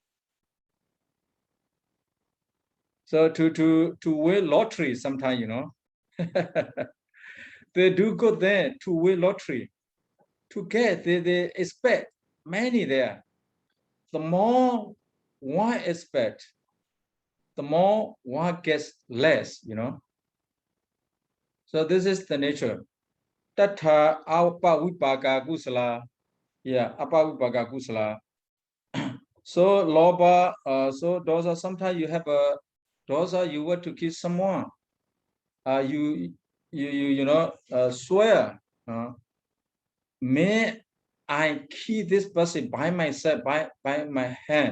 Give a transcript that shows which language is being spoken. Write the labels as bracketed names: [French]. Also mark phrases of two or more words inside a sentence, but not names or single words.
[English] So to win lottery sometimes, they do good there to win lottery. To get, they expect many there. The more one expect, the more one gets less, So this is the nature. [Pali] Tatha vibhaṅga kusala. Yeah, vibhaṅga kusala. [English] So loba, so dosa, sometimes you have a dosa, you want to kill someone. You swear, may I kill this person by myself, by my hand.